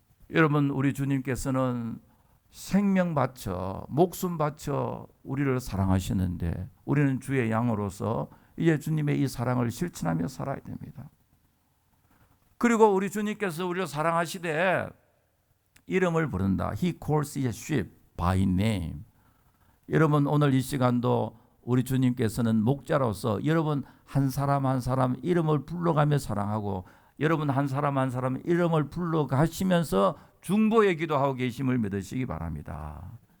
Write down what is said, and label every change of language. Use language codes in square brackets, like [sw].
[ko] 여러분, 우리 주님께서는 생명 바쳐, 목숨 바쳐 우리를 사랑하시는데, 우리는 주의 양으로서 이제 주님의 이 사랑을 실천하며 살아야 됩니다. 그리고 우리 주님께서 우리를 사랑하시되 이름을 부른다. [en] He calls his sheep by name. [ko] 여러분, 오늘 이 시간도 우리 주님께서는 목자로서 여러분 한 사람 한 사람 이름을 불러가며 사랑하고, 여러분 한 사람 한 사람 이름을 불러가시면서 중보의 기도하고 계심을 믿으시기 바랍니다.